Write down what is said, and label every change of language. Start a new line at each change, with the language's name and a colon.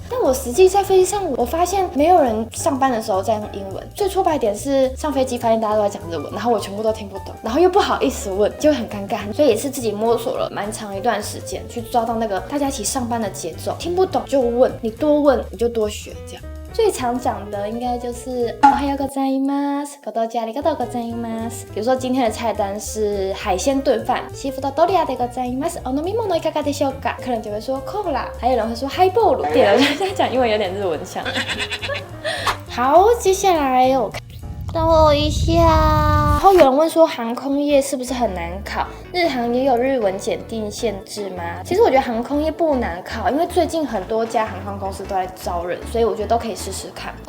Chinese: 但我实际在飞机上我发现没有人上班的时候在用英文。最挫败点是上飞机发现大家都在讲日文，然后我全部都听不懂，然后又不好意思问，就很尴尬。所以也是自己摸索了蛮长一段时间去抓到那个大家一起上班的节奏，听不懂就问，你多问你就多学这样。最常讲的应该就是
Japanese: おはようございます、ご到家ありがとうございます。
Chinese: 比如说今天的菜单是海鮮燉飯、
Japanese: シーフードドリアでございます。お飲み物いかがでしょうか？
Chinese: 客人就会说コーラ，还有人会说ハイボール。对了，我现在讲英文有点日文腔。好，接下来我看等我一下。然后有人问说航空业是不是很难考？日航也有日文检定限制吗？其实我觉得航空业不难考，因为最近很多家航空公司都在招人，所以我觉得都可以试试看。